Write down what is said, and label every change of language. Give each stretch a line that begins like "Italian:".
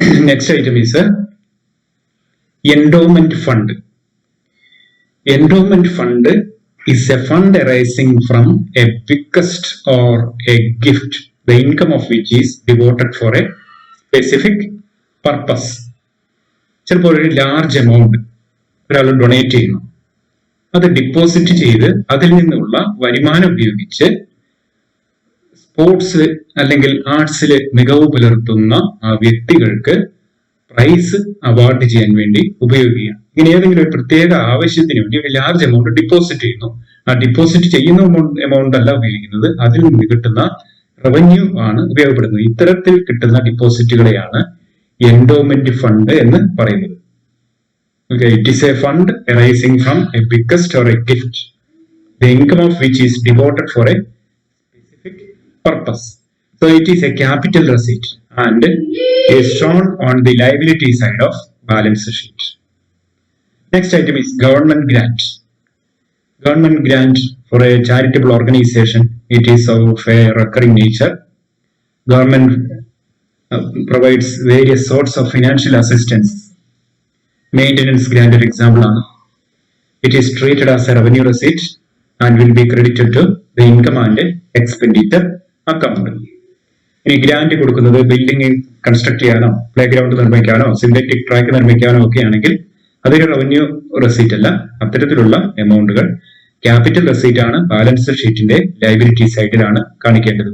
English: Next item is endowment fund. Endowment fund is a fund arising from a bequest or a gift, the income of which is devoted for a specific purpose.
Malayalam: ചിലപ്പോൾ ഒരു large amount ഒരാൾ donate ചെയ്യുന്നു, അത് deposit ചെയ്ത് അതിൽ നിന്നുള്ള വരുമാനം ഉപയോഗിച്ച് സ്പോർട്സ് അല്ലെങ്കിൽ ആർട്സിൽ മികവ് പുലർത്തുന്ന ആ വ്യക്തികൾക്ക് പ്രൈസ് അവാർഡ് ചെയ്യാൻ വേണ്ടി ഉപയോഗിക്കുക. ഇങ്ങനെ ഏതെങ്കിലും ഒരു പ്രത്യേക ആവശ്യത്തിന് വേണ്ടി ഒരു ലാർജ് എമൗണ്ട് ഡിപ്പോസിറ്റ് ചെയ്യുന്നു. ആ ഡിപ്പോസിറ്റ് ചെയ്യുന്ന എമൗണ്ട് അല്ല ഉപയോഗിക്കുന്നത്, അതിൽ നിന്ന് കിട്ടുന്ന റവന്യൂ ആണ് ഉപയോഗപ്പെടുന്നത്. ഇത്തരത്തിൽ കിട്ടുന്ന ഡിപ്പോസിറ്റുകളെയാണ് എൻഡോമെന്റ് ഫണ്ട് എന്ന് പറയുന്നത്.
English: Okay, it is a fund arising from a bequest or a gift, the income of which is devoted for a specific purpose. So it is a capital receipt and is shown on the liability side of balance sheet. Next item is government grant. Government grant for a charitable organization, it is of a recurring nature. Government provides various sorts of financial assistance.
Malayalam: Maintenance grant ഒരു example ആണ്.
English: It is treated as a revenue receipt and will be credited to the income and expenditure account.
Malayalam: ഇനി grant കൊടുക്കുന്നത് building construct ചെയ്യാനോ play ground നിർമ്മിക്കാനോ synthetic track നിർമ്മിക്കാനോ ഒക്കെ ആണെങ്കിൽ അതൊരു revenue receipt അല്ല. അത്തരത്തിലുള്ള എമൗണ്ടുകൾ ക്യാപിറ്റൽ റെസീറ്റ് ആണ്, ബാലൻസ് ഷീറ്റിന്റെ ലയബിലിറ്റി സൈഡിലാണ് കാണിക്കേണ്ടത്.